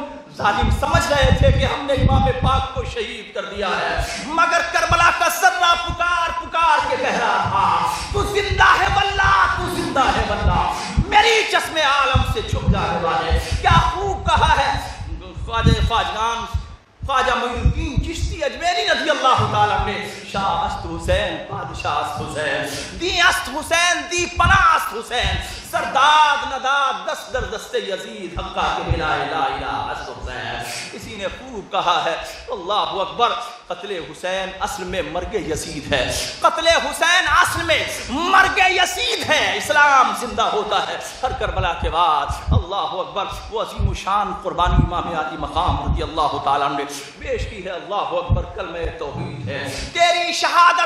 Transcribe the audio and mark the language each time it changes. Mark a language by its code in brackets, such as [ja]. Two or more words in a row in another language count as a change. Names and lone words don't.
[ur] ظالم سمجھ رہے تھے کہ ہم نے امام پاک کو شہید کر دیا ہے، مگر کربلا کا ذرہ پکار پکار کے کہہ رہا تھا، تو زندہ ہے واللہ، تو زندہ ہے واللہ، میری چشم عالم سے چھپ جانے والے۔ کیا خوب کہا ہے خواجہ معین الدین چشتی اجمیری [ar] رضی اللہ تعالیٰ [ur] نے، [fa] شاہ است حسین بادشاہ است حسین، دی است حسین دی پناہ است حسین، سرداد نداد دست در دست یزید، حقا کے ملا لا الہ است حسین۔ [ur] کسی نے خوب کہا ہے، [ar] اللہ اکبر، [ur] قتل حسین اصل میں مرگ یزید ہے، قتل حسین اصل میں مرگ یزید ہے، اسلام زندہ ہوتا ہے ہر کربلا کے بعد، [ar] اللہ اکبر۔ [ur] وہ عظیم شان قربانی امام علی مقام [ar] رضی اللہ تعالیٰ [ur] نے پیش کی ہے، [ar] اللہ اکبر، [ur] کلمہ توحید ہے، تیری شہادت